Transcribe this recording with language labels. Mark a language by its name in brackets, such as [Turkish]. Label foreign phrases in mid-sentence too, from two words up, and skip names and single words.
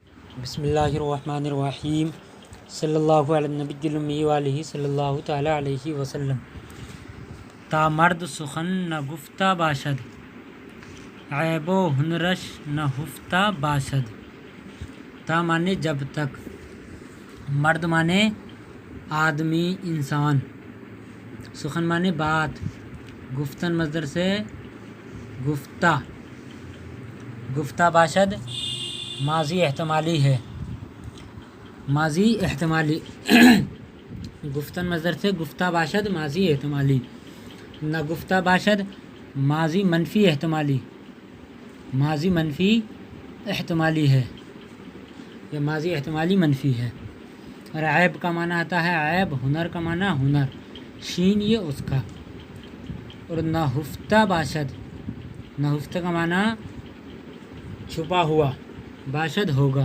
[Arabic] بسم اللہ الرحمن الرحیم صلی اللہ علیہ نبی الامی علیہ صلی اللہ تعالیٰ علیہ وسلم۔ [Persian] تا مرد سخن نہ گفتہ باشد، عیب و ہنرش نہ ہفتہ باشد۔ [Urdu] تا مانے جب تک، مرد مانے آدمی انسان، سخن مانے بات، گفتن مصدر سے گفتہ، [Persian] گفتہ باشد [Urdu] ماضی احتمالی ہے، ماضی احتمالی گفتن مصدر سے [Persian] گفتہ باشد [Urdu] ماضی احتمالی، [Persian] نہ گفتہ باشد [Urdu] ماضی منفی احتمالی، ماضی منفی احتمالی ہے، یہ ماضی احتمالی منفی ہے۔ اور عیب کا معنی آتا ہے عیب، ہنر کا معنی ہنر، شین یہ اس کا۔ اور [Persian] نہ ہفتہ باشد، [Urdu] نہ ہفتہ کا معنی چھپا ہوا، باشد ہوگا۔